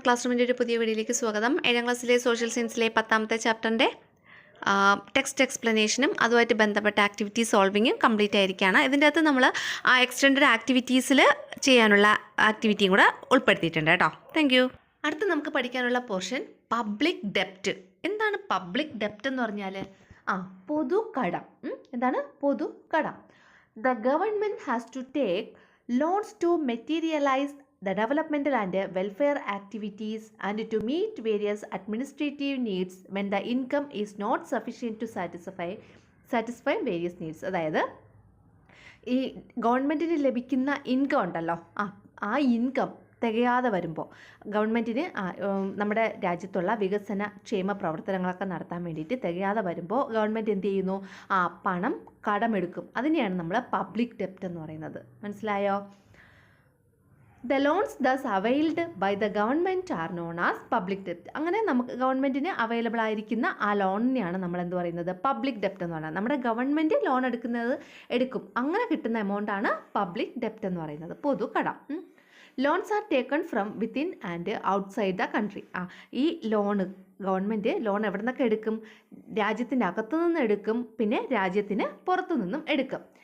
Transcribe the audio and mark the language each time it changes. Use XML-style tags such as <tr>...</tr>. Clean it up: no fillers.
<ml>Class റൂമിൻ്റെ ഒരു പുതിയ വീഡിയോയിലേക്ക് സ്വാഗതം. 7ാം ക്ലാസ്സിലെ സോഷ്യൽ സയൻസിലെ 10ാമത്തെ ചാപ്റ്ററിൻ്റെ ടെക്സ്റ്റ് എക്സ്പ്ലനേഷനും അതുമായിട്ട് ബന്ധപ്പെട്ട ആക്ടിവിറ്റി സോൾവിങ്ങും കംപ്ലീറ്റ് ആയിരിക്കുകയാണ്. ഇതിൻ്റെ അകത്ത് നമ്മൾ ആ എക്സ്റ്റൻഡഡ് ആക്ടിവിറ്റീസിൽ ചെയ്യാനുള്ള ആക്ടിവിറ്റിയും കൂടെ ഉൾപ്പെടുത്തിയിട്ടുണ്ട് കേട്ടോ.</ml> <en>Thank you.</en> <ml>അടുത്ത് നമുക്ക് പഠിക്കാനുള്ള പോർഷൻ പബ്ലിക് ഡെപ്റ്റ്. എന്താണ് പബ്ലിക് ഡെപ്റ്റ് എന്ന് പറഞ്ഞാൽ? പൊതുകടം. എന്താണ് പൊതുകടം?</ml> <en>The government has to take loans to materialise the developmental and welfare activities and to meet various administrative needs when the income is not sufficient to satisfy various needs.</en> <ml>അതായത് ഈ ഗവൺമെൻറ്റിന് ലഭിക്കുന്ന income ഉണ്ടല്ലോ, ആ income തികയാതെ വരുമ്പോൾ ഗവൺമെൻറ്റിന് നമ്മുടെ രാജ്യത്തുള്ള വികസന ക്ഷേമ പ്രവർത്തനങ്ങളൊക്കെ നടത്താൻ വേണ്ടിയിട്ട് തികയാതെ വരുമ്പോൾ ഗവൺമെൻറ് എന്ത് ചെയ്യുന്നു? പണം കടമെടുക്കും. അതിനെയാണ് നമ്മൾ പബ്ലിക് ഡെപ്റ്റ് എന്ന് പറയുന്നത്. മനസ്സിലായോ?</ml> <en>The loans thus availed by the government are known as public debt.</en> <ml>അങ്ങനെ നമുക്ക് ഗവൺമെൻറ്റിന് അവൈലബിൾ ആയിരിക്കുന്ന ആ ലോണിനെയാണ് നമ്മൾ എന്ത് പറയുന്നത്? പബ്ലിക് ഡെപ്റ്റ് എന്ന് പറയുന്നത്. നമ്മുടെ ഗവൺമെൻറ് ലോൺ എടുക്കും, അങ്ങനെ കിട്ടുന്ന എമൗണ്ടാണ് പബ്ലിക് ഡെപ്റ്റ് എന്ന് പറയുന്നത്, പൊതുകടം.</ml> <en>Loans are taken from within and outside the country.</en> <ml>ഈ ഗവൺമെൻറ് ലോൺ എവിടെ നിന്നൊക്കെ എടുക്കും? രാജ്യത്തിൻ്റെ അകത്തു നിന്ന് എടുക്കും, പിന്നെ രാജ്യത്തിന് പുറത്തു നിന്നും എടുക്കും.</ml>